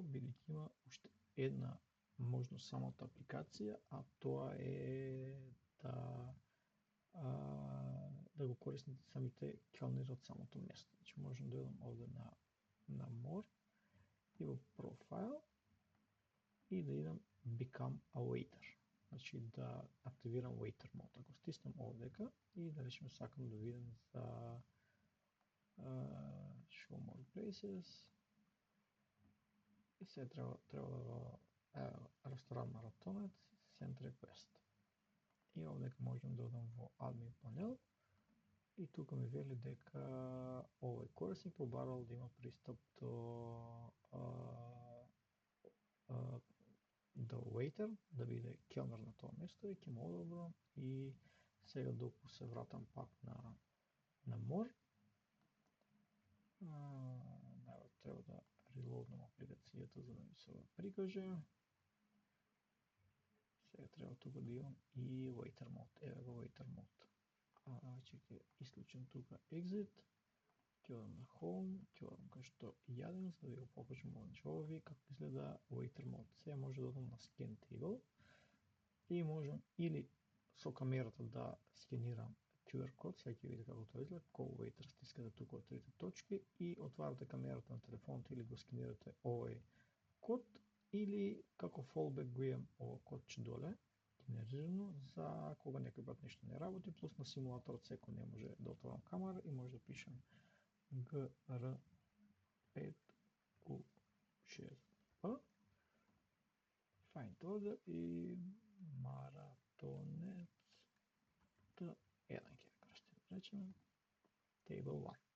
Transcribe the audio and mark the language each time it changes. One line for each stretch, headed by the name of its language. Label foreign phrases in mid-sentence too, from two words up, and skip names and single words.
Macedonian: Бидејќи има уште една можност самата апликација, а тоа е да го користите самите келнери од самото место. Значи можам да идам овде на More и во Profile и да идам
English: Become a Waiter.
Macedonian: Значи да активирам
English: Waiter mode.
Macedonian: Ако стиснам овдека и да речем сакам да видам за
English: show more places
Macedonian: и се треба да го ресторан Маратонец
English: send request
Macedonian: и овдека можам да одам во
English: admin panel
Macedonian: и тука ми вели дека овој корисник побарал да има пристап до waiter, да биде келнер на тоа место и ќе му одобрам и сега доколку се вратам пак на More, треба да релоуднам апликацијата за да ми се прикаже. Сега треба тука да имам и
English: waiter mode.
Macedonian: Еве го
English: waiter mode.
Macedonian: Ќе исклучам тука exit, ќе одам на home, ќе одам кај што јадем, за да ви го покажам овој како изгледа
English: waiter mode.
Macedonian: Сега може да одам на
English: scan table
Macedonian: и можам или со камерата да скенирам QR код, сега ќе видите како тоа изгледа,
English: call waiter,
Macedonian: стискате тука од трите точки и отварате камерата на телефонот или го скенирате овој код или како fallback го имам ова кодче доле, генерирано за кога некој пат нешто не работи, плюс на симулаторот секој не може да отворам камера и може да пишам GR5U6P
English: find order
Macedonian: и Маратонец Т1 ќе крстим, речеме Table 1.